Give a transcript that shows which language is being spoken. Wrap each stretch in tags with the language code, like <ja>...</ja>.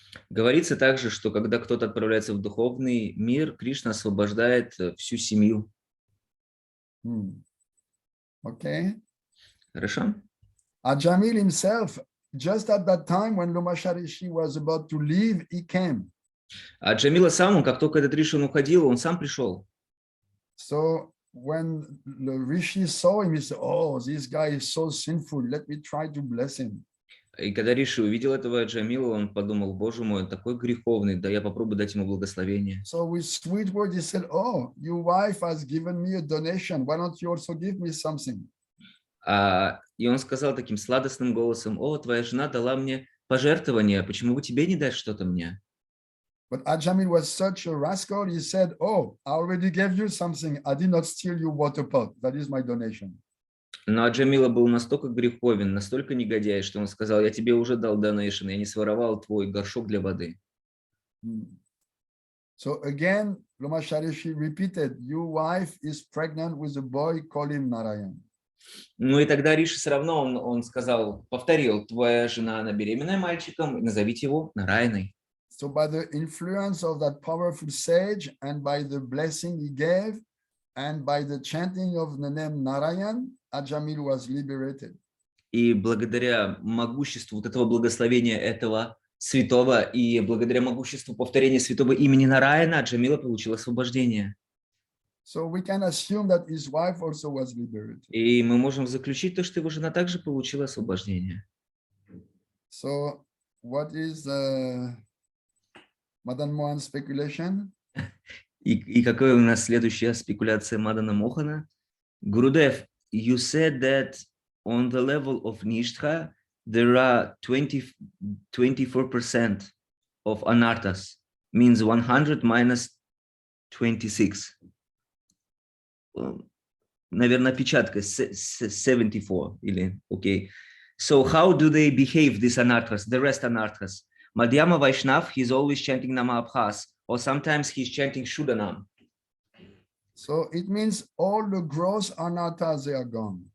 <ru>Говорится также, что когда кто-то отправляется в духовный мир, Кришна освобождает всю семью.</ru> <en>Okay.</en> <ru>Хорошо.</ru> <en>Ajamil himself, just at that time when Lamashari was about to leave, he came.</en> <ru>А Джамила сам, как только этот Риши уходил, он сам пришел.</ru> <en>So when the Rishi saw him, he said, oh, this guy is so sinful, let me try to bless him.</en> <ru>И когда Риши увидел этого Джамила, он подумал, боже мой, он такой греховный, да я попробую дать ему благословение.</ru> <en>So with sweet words, he said, oh, your wife has given me a donation, why don't you also give me something?</en> <ru>И он сказал таким сладостным голосом, о, твоя жена дала мне пожертвование, почему бы тебе не дать что-то мне?</ru> <en>But Ajamil was such a rascal, he said, oh, I already gave you something, I did not steal your water pot, that is my donation.</en> <ru>Но Аджамила был настолько греховен, настолько негодяй, что он сказал, я тебе уже дал донейшн, я не своровал твой горшок для воды.</ru> <en>So again, Lamashari repeated, your wife is pregnant with a boy, call him Narayan.</en> <ru>Ну и тогда Риши все равно, он сказал, повторил, твоя жена, она беременная мальчиком, назовите его Нараяной.</ru> <en>So by the influence of that powerful sage and by the blessing he gave and by the chanting of the name Narayan, Ajamil was liberated.</en> <ru>И благодаря могуществу вот этого благословения этого святого и благодаря могуществу повторения святого имени Нараяна, Аджамила получил освобождение.</ru> <en>So we can assume that his wife also was liberated.</en> <ru>И мы можем заключить то, что его жена также получила освобождение.</ru> <en>So what is Madan Mohan's speculation?</en> <ru>И какая у нас следующая спекуляция Мадана Мохана?</ru> <en>Гурудев, you said that on the level of Nishtha, there are 24% of anarthas, means 100 minus 26.</en> <ru>Наверное, опечатка 74 или окей.</ru> <en>So how do they behave, these anarthas, the rest anarthas? Madhyama Vaishnav, he's always chanting Nama Abhas, or sometimes he's chanting Shuddhanam. So it means all the gross anarthas, they are gone.</en>